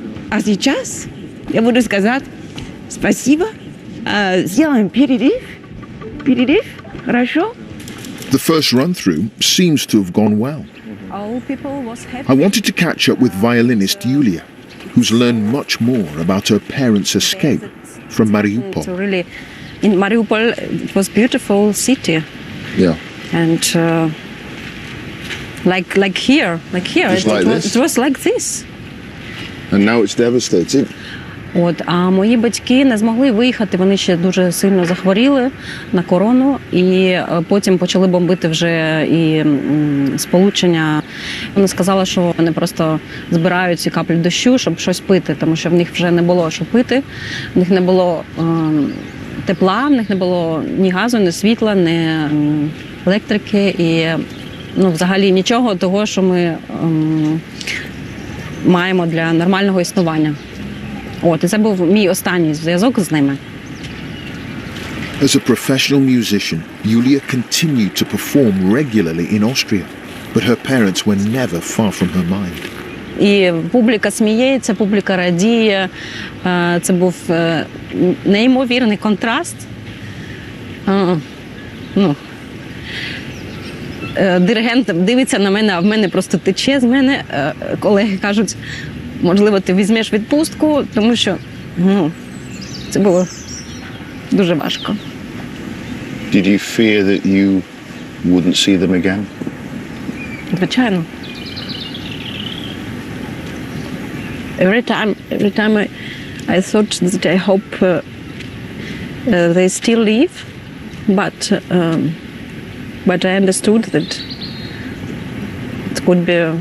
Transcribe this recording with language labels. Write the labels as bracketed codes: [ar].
[ru] А сейчас я буду сказать спасибо. Сделаем перерыв. Перерыв, хорошо? [en] The first run-through seems to have gone well. I wanted to catch up with violinist Yulia, who's learned much more about her parents' escape from Mariupol. So really, in Mariupol, it was a beautiful city. Yeah. And like here, it was like this. And now it's devastated. [uk] А мої батьки не змогли виїхати, вони ще дуже сильно захворіли на корону, і потім почали бомбити вже і сполучення. Вони сказали, що вони просто збирають ці каплі дощу, щоб щось пити, тому що в них вже не було що пити, в них не було тепла, в них не було ні газу, ні світла, ні електрики, і взагалі нічого того, що ми маємо для нормального існування. І це був мій останній зв'язок з ними. [en] As a professional musician, Yulia continued to perform regularly in Austria, but her parents were never far from her mind. [uk] І публіка сміється, публіка радіє. Це був неймовірний контраст. Диригент дивиться на мене, а в мене просто тече з мене. Колеги кажуть, можливо, ти візьмеш відпустку, тому що це було дуже важко. [en] Did you fear that you wouldn't see them again? [uk] Звичайно. [en] Every time I thought that I hope they still live, but I understood that it could be.